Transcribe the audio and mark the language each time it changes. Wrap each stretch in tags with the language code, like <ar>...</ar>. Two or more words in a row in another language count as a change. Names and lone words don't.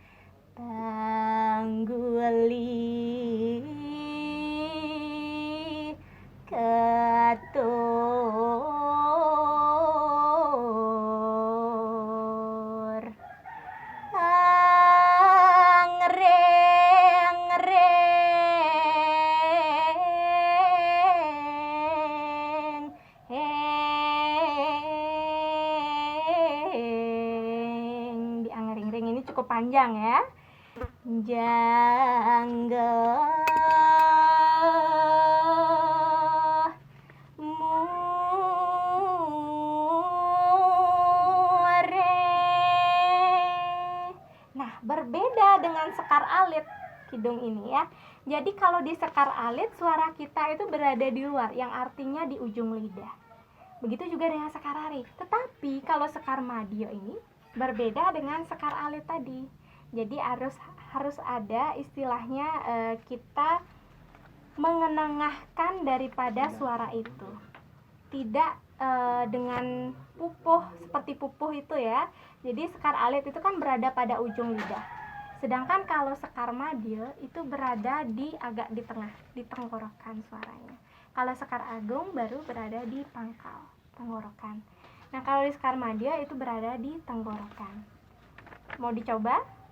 <id>tangguli ketur angreng heng. Di angreng-reng ini cukup panjang ya. Jangga mure. Nah, berbeda dengan sekar alit kidung ini ya. Jadi kalau di sekar alit suara kita itu berada di luar, yang artinya di ujung lidah. Begitu juga dengan sekar arit. Tetapi kalau sekar madya ini berbeda dengan sekar alit tadi. Jadi harus ada istilahnya kita mengenengahkan daripada suara itu. Tidak dengan pupuh seperti pupuh itu ya. Jadi sekar alit itu kan berada pada ujung lidah. Sedangkan kalau sekar madya itu berada agak di tengah, di tenggorokan suaranya. Kalau sekar agung baru berada di pangkal tenggorokan. Nah, kalau di sekar madya itu berada di tenggorokan. Mau dicoba?</id>